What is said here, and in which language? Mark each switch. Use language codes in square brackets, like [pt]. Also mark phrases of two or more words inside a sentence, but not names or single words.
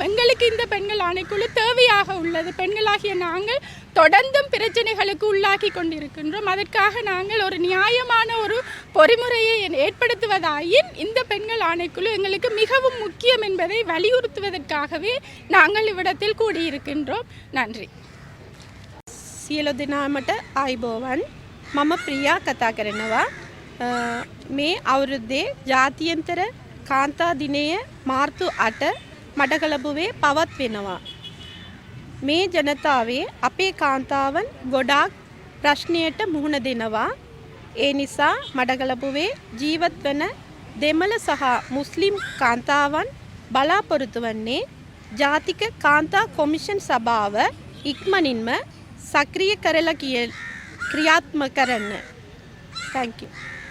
[ta] எங்களுக்கு இந்த பெண்கள் ஆணைக்குழு தேவையாக உள்ளது. பெண்களாகிய நாங்கள் தொடர்ந்தும் பிரச்சனைகளுக்கு உள்ளாக்கி கொண்டிருக்கின்றோம். அதற்காக நாங்கள் ஒரு நியாயமான ஒரு பொறிமுறையை ஏற்படுத்துவதாயின் இந்த பெண்கள் ஆணைக்குழு எங்களுக்கு மிகவும் முக்கியம் என்பதை வலியுறுத்துவதற்காகவே நாங்கள் இவ்விடத்தில் கூடியிருக்கின்றோம். நன்றி. [si] සියලු දෙනාමට ආයිබෝවන්. මම ප්‍රියා කතා කරනවා. මේ අවුරුද්දේ ජාත්‍යන්තර කාන්තා දිනය මාර්තු 8 මඩකලපුවේ පවත්වනවා. මේ ජනතාවේ අපේ කාන්තාවන් ගොඩාක් ප්‍රශ්නයට මුහුණ දෙනවා. ඒ නිසා මඩකලපුවේ ජීවත් වන දෙමළ සහ මුස්ලිම් කාන්තාවන් බලාපොරොත්තු වන්නේ ජාතික කාන්තා කොමිෂන් සභාව ඉක්මනින්ම සක්‍රිය කරලා ක්‍රියාත්මක කරන්න. [en] Thank you.